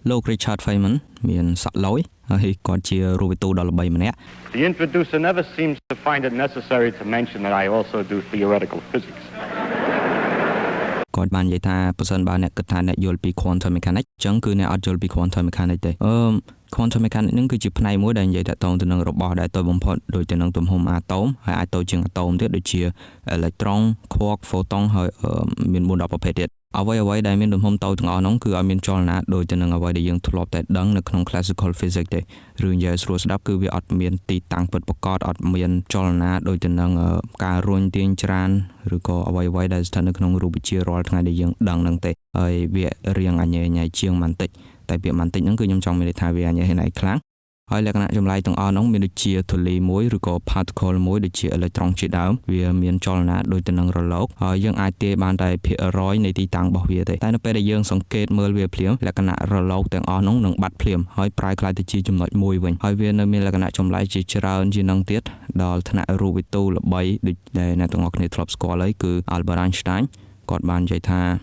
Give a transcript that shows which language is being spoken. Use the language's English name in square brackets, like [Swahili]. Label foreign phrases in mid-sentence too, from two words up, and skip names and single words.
[Khmer] លោក Richard Feynman មានសក់លយហើយគាត់ជារូបវិទូដ៏ល្បីម្នាក់ [English] The introducer never seems to find it necessary to mention that I also do theoretical physics. [Khmer] គាត់បាននិយាយថាប្រសិនបើអ្នកគិតថាអ្នកយល់ពី [English] quantum mechanics [Khmer] អញ្ចឹងគឺអ្នកអត់យល់ពី [English] quantum mechanics [Khmer] ទេ [English] quantum mechanics [Khmer] នឹងគឺជាផ្នែកមួយដែលនិយាយតាក់ទងទៅនឹងរបស់ដែលតូចបំផុតដូចទៅនឹងទំហំអាតូមហើយអាចតូចជាងអាតូមទៀតដូចជា [English] electron quark photon [Khmer] ហើយមាន4-10ប្រភេទទៀតអ្វីដែលមានទំ ហំតូចទាំងអស់នោះគឺឲ្យមានចលនាដូចទៅនឹងអ្វីដែលយើងធ្លាប់តែដឹងនៅក្នុង [English] classical physics [Khmer] ទេឬនិយាយស្រួលស្ដាប់គឺវាអត់មានទីតាំងពិតប្រាកដអត់មានចលនាដូចទៅនឹងការរុញទាញ ច្រានឬក៏អ្វីដែលស្ថិតនៅក្នុងរូបវិទ្យារាល់ថ្ងៃដែលយើងដឹងហ្នឹងទេហើយវារៀងអញ្ញែជាងបន្តិចតែពាក្យបន្តិចហ្នឹងគឺខ្ញុំចង់មានន័យថាវាអញ្ញែ ណៃខ្លាំងហើយលក្ខណៈចម្លែកទាំងអស់នោះមានដូចជាធូលីមួយឬក៏ particle មួយដូចជា electron ជាដើមវាមានចលនាដូចទៅនឹងរលកហើយយើងអាចទាយបានតែភាគរយនៃទីតាំងរបស់វាទេតែនៅពេលដែលយើងសង្កេតមើលវាភ្លាមលក្ខណៈរលកទាំងអស់នោះនឹងបាត់ភ្លាមហើយប្រែក្លាយទៅជាចំណុចមួយវិញហើយវានៅមានលក្ខណៈចម្លែកជាច្រើនជាងនឹងទៀតដល់ថ្នាក់រូបវិទូល្បីដូចដែលអ្នកទាំងអស់គ្នាធ្លាប់ស្គាល់ហើយគឺ Albert Einstein គាត់បាននិយាយថា